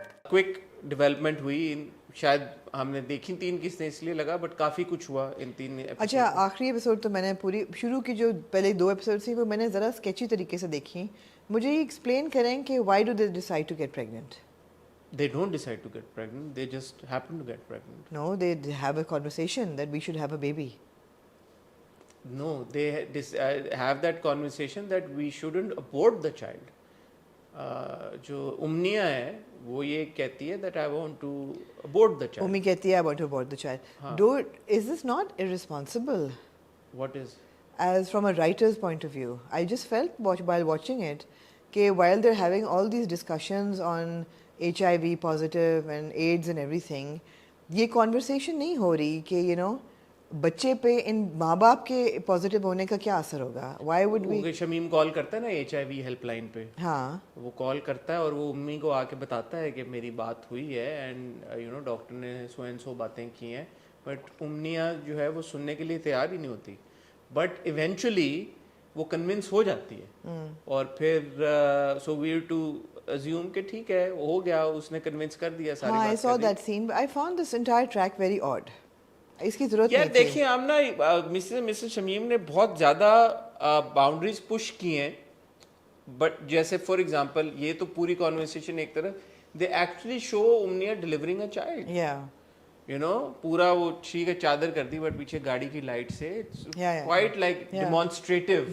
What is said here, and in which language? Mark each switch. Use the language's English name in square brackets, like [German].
[Hindi] Quick development हुई शायद हमने देखी 3 किस्तें इसलिए लगा बट काफ़ी कुछ हुआ इन 3 एपिसोड. अच्छा आखिरी एपिसोड तो मैंने पूरी शुरू की जो पहले 2 एपिसोड थी वो मैंने ज़रा स्केची तरीके से देखी. मुझे ये एक्सप्लेन करें कि [English] Why do they decide to get pregnant. They don't decide to get pregnant. They just happen to get pregnant. No, they have a conversation that we should have a baby. No, they have that conversation that we shouldn't abort the child. [Hindi] जो उम्निया है वो ये कहती है [English] that I want to abort the child. [Hindi] उम्मी कहती है [English] I want to abort the child. Dude, is this not irresponsible? What is? As from a writer's point of view, I just felt while watching it, कि while they're having all these discussions on HIV positive and AIDS and everything, [Hindi] ये conversation नहीं हो रही कि [English] you know [Hindi] बच्चे पे इन माँ बाप के पॉजिटिव होने का क्या असर होगा. [English] Why would we? [Hindi] Shamim call करता है ना HIV हेल्पलाइन पे. हाँ वो कॉल करता है और वो उम्मी को आके बताता है कि मेरी बात हुई है [English] and you know [Hindi] डॉक्टर ने [English] so and so [Hindi] बातें की हैं. बट उम्निया जो है वो सुनने के लिए तैयार ही नहीं होती. बट इवेंचुअली वो कन्विंस हो जाती है और फिर [English] so we to assume [Hindi] कि ठीक है हो गया उसने कन्विंस कर दिया सारी बात. [English] I saw that scene. I found this entire track very odd. [Hindi] इसकी जरूरत नहीं थी. देखिए हम ना मिसेस शमीम ने बहुत ज़्यादा बाउंड्रीज पुश की हैं. [English] but जैसे for example [Hindi] ये तो पूरी कॉन्वर्सेशन एक तरफ [English] They actually show Umniya delivering a child. You know [Hindi] पूरा वो ठीक है चादर कर दी बट पीछे गाड़ी की लाइट से [English] Quite like demonstrative.